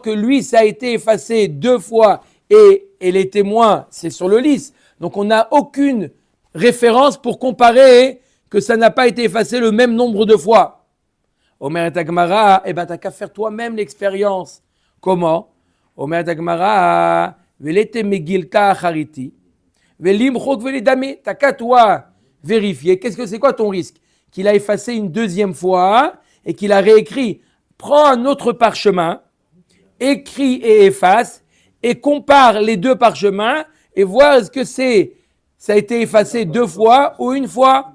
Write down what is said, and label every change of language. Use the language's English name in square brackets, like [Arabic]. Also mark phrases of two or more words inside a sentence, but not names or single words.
[French] Que lui, ça a été effacé 2 fois et les témoins, c'est sur le lisse. Donc, on n'a aucune référence pour comparer que ça n'a pas été effacé le même nombre de fois. [Aramaic] אמר תגמרא, [French] eh ben, t'as qu'à faire toi-même l'expérience. Comment? [Aramaic] אמר תגמרא, וליתי מגילתא אחריתי, ולמחוק ולידמי. [French] T'as qu'à toi vérifier. Qu'est-ce que c'est quoi ton risque? Qu'il a effacé une deuxième fois et qu'il a réécrit. Prends un autre parchemin, écris et efface et compare les 2 parchemins et voir est-ce que ça a été effacé 2 fois ou une fois.